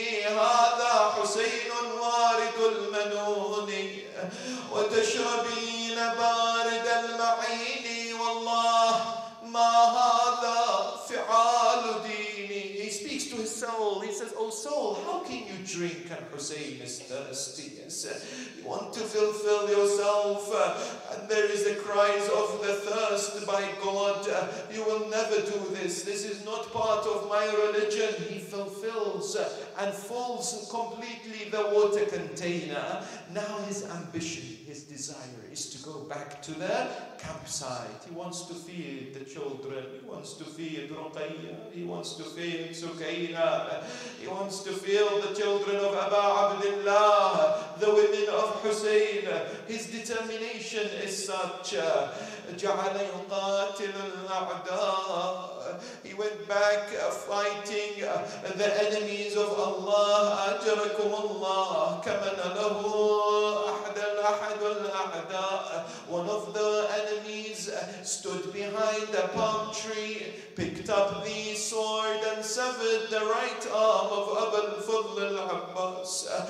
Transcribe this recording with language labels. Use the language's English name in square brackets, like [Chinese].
[Arabic] هذا حسين وارد المنون وتشربين بارد المعين والله ما هذا فعال ديني. [English] He speaks to his soul. He says, oh soul, how can you drink and Hussein is thirsty? Yes. You want to fulfill yourself and there is the cries of the thirst. By God, you will never do this. This is not part of my religion. He fulfills and fills completely the water container. Now his ambition, his desire is to go back to the campsite. He wants to feed the children. He wants to feed Ruqayya. He wants to feed Sukaina. He wants to feed the children of Abu Abdullah, the women of Hussein. His determination is such. [Arabic] جعل يقاتل الأعداء. [English] He went back fighting the enemies of Allah. [Arabic] أجركم الله كمن له أحد الأعداء. [English] One of the enemies stood behind a palm tree, picked up the sword and severed the right arm of Abu al-Fadl al-Abbas.